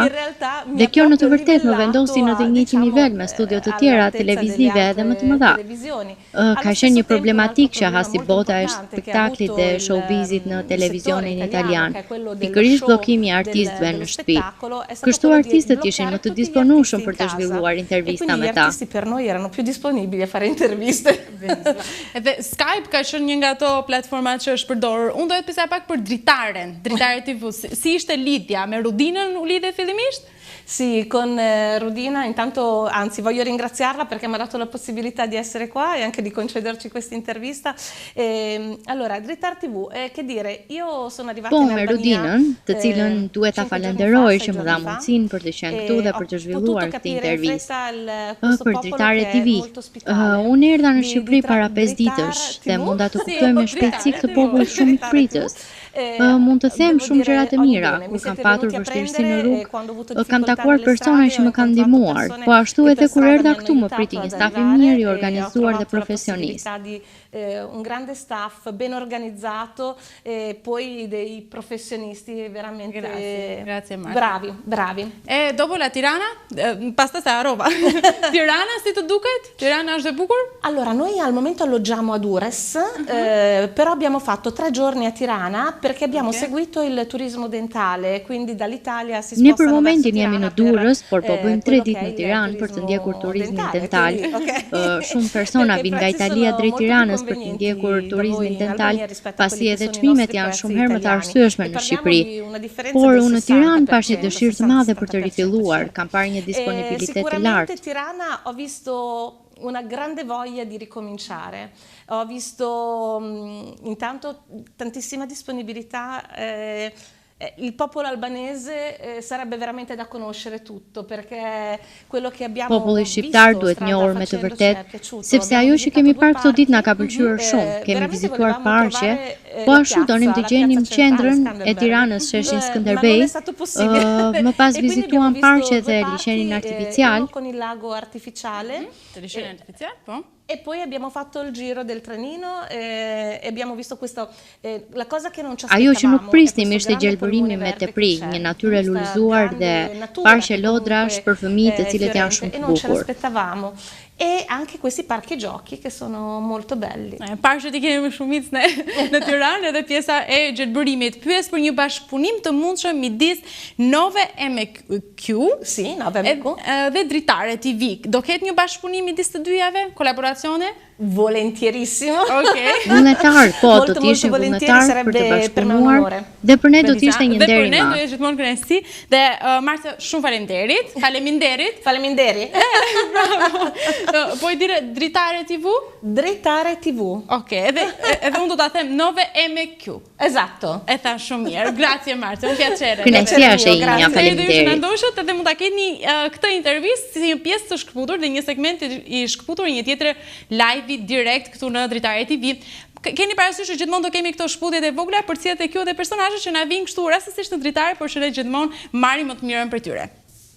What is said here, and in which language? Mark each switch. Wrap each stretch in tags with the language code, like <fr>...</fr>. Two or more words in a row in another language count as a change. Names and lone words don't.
<sq>Dhe kjo në të vërtetë më vendosi në të njëjtin nivel me studio të tjera televizive edhe më të mëdha. Ka qenë një problematik që hasi bota e spektaklit dhe showbizit në televizionin italian, pikërisht bllokimi i artistëve në shtëpi. Kështu artistët ishin më të disponueshëm për të zhvilluar intervista me</sq> <it>gli artisti per noi erano più disponibili a fare interviste.</it> <sq>Edhe Skype ka qenë një nga ato platformat që është përdorur. Unë do të pyesja pak për dritaren TV. Si ishte lidhja? Me Rudinën u lidhe fillimisht?</sq> <it>Sì, con Rudina intanto, anzi voglio ringraziarla perché mi ha dato la possibilità di essere qua e anche di concederci questa intervista. Allora, Dritar TV, che dire, io sono arrivata in Albania...</it> <sq>me Rudinën, të cilën duhet ta falenderoj që më dha mundësinë për të qenë këtu dhe për të zhvilluar këtë intervistë. Për Dritare TV, unë erdha në Shqipëri para 5 ditësh dhe munda të kuptoj me shpejtësi këtë popull shumë i pritës. mund të them shumë gjëra të mira. Kur kam patur vështirësi në rrugë, kam takuar persona që më kanë ndihmuar, po ashtu edhe kur erdha këtu më priti një staf i mirë, i organizuar dhe professionist.</sq> <it>Un grande staff ben organizzato e poi dei professionisti veramente grazie Marta. bravi. E dopo la Tirana,</it> <sq>pastaj se harrova. Tirana si të duket? Tirana është e bukur?</sq> <it>Allora, noi al momento alloggiamo a Durres, però abbiamo fatto 3 giorni a Tirana perché abbiamo seguito il turismo dentale, quindi dall'Italia si spostano verso Tirana.</it> <sq>Ne për momentin jemi në Durrës, por po bëjmë 3 ditë në Tiranë për të ndjekur turizmin dental. Shumë persona vinë nga Italia drejt Tiranës për të ndjekur turizmin dental, pasi edhe çmimet janë shumë herë më të arsyeshme në Shqipëri. Por unë në Tiranë pash një dëshirë të madhe për të rifilluar, kam parë një disponibilitet të lartë.</sq> <it>Sicuramente Tirana ho visto una grande voglia di ricominciare. Ho visto intanto tantissima disponibilità. Il popolo albanese sarebbe veramente da conoscere tutto perché quello che abbiamo</it> <sq>Populli shqiptar duhet njohur me të vërtetë, sepse ajo që kemi parë këto ditë na ka pëlqyer shumë. Kemi vizituar parqe, po ashtu donim të gjenim qendrën e Tiranës, sheshin Skënderbej. Më pas vizituam parqet e liçenin artificial.</sq> <it>Con il lago artificiale.</it> <sq>Liçenin artificial, po.</sq> <it>E poi abbiamo fatto il giro del trenino e abbiamo visto questo la cosa che non ci aspettavamo.</it> <sq>Ajo që nuk prisnim ishte gjelbërimi me tepri, një natyrë e lullëzuar dhe parqe lodrash për fëmijë të cilët janë shumë të bukur.</sq> <it>Non ce l'aspettavamo. E anche questi parchi giochi che sono molto belli.</it> <sq>Parqet I kemi më shumicë në Tiranë edhe pjesa e gjelbërimit. Pyes për një bashkëpunim të mundshëm midis Nove MQ,</sq> <it>sì, Nove MQ,</it> <sq>dhe Dritare TV. Do ketë një bashkëpunim midis të dyjave, kolaboracione?</sq> <it>Volentierissimo.</it> <sq>Ok. Vullnetar, po, do të ishim vullnetar për të bashkëpunuar dhe për ne do të ishte një nder I madh. Dhe për ne do ishte gjithmonë kënaqësi dhe Marta, shumë faleminderit. Faleminderit. Faleminderit. Bravo. Po I dire Dritare TV? Dritare TV. Ok, edhe unë do ta them Nove MQ.</sq> <it>Esatto.</it> <sq>E tha shumë mirë.</sq> <it>Grazie Marta, un piacere.</it> <sq>Kënaqësia është e imja, faleminderit. Ne ndoshët edhe mund ta keni këtë intervistë si një pjesë të shkëputur dhe një segment I shkëputur një tjetër live direkt këtu në Dritare TV. Keni parasysh që gjithmonë do kemi këto shkputjet e vogla për cilët e kjo dhe personazhe që na vinë kështu rastësisht në Dritare, por që ne gjithmonë marrim më të mirën për tyre.</sq>